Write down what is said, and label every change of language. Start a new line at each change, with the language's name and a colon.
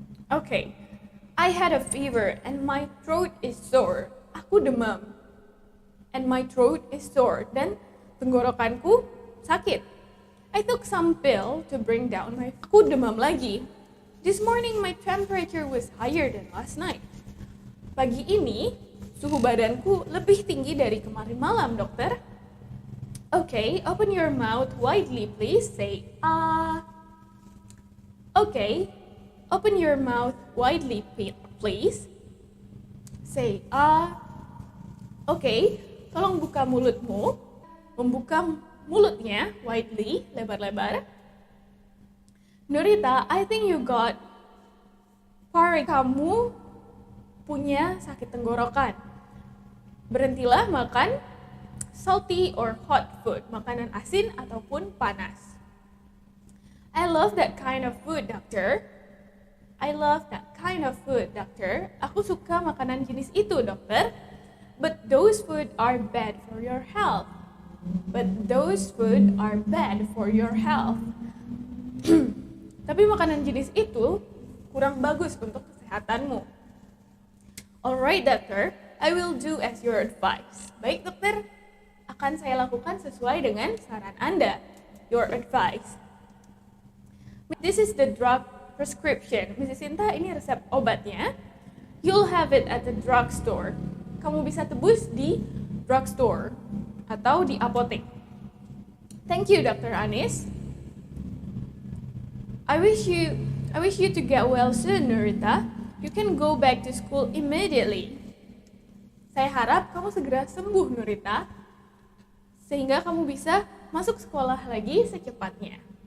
English: Okay, I had a fever and my throat is sore.
Indonesian: Aku demam.
English: And my throat is sore.
Indonesian: Dan tenggorokanku sakit.
English: I took some pill to bring down my...
Indonesian: Aku demam lagi.
English: This morning my temperature was higher than last night.
Indonesian: Pagi ini, suhu badanku lebih tinggi dari kemarin malam, dokter.
English: Okay, open your mouth widely, please. Say, ah. Okay, open your mouth widely, please. Say, ah.
Indonesian: Okay, tolong buka mulutmu. Membuka mulutnya, widely, lebar-lebar. Nurita,
English: I think you got
Indonesian: kamu punya sakit tenggorokan. Berhentilah makan
English: salty or hot food,
Indonesian: makanan asin ataupun panas.
English: I love that kind of food, doctor. I love that kind of food, doctor.
Indonesian: Aku suka makanan jenis itu, dokter.
English: But those food are bad for your health. But those food are bad for your health.
Indonesian: Tapi makanan jenis itu kurang bagus untuk kesehatanmu.
English: Alright, doctor. I will do as your advice.
Indonesian: Baik, dokter. Akan saya lakukan sesuai dengan saran Anda.
English: Your advice. This is the drug prescription. Mrs.
Indonesian: Sinta, ini resep obatnya.
English: You'll have it at the drugstore.
Indonesian: Kamu bisa tebus di drugstore atau di apotek.
English: Thank you, Dr. Anis. I wish you to get well soon, Nurita. You can go back to school immediately.
Indonesian: Saya harap kamu segera sembuh, Nurita, sehingga kamu bisa masuk sekolah lagi secepatnya.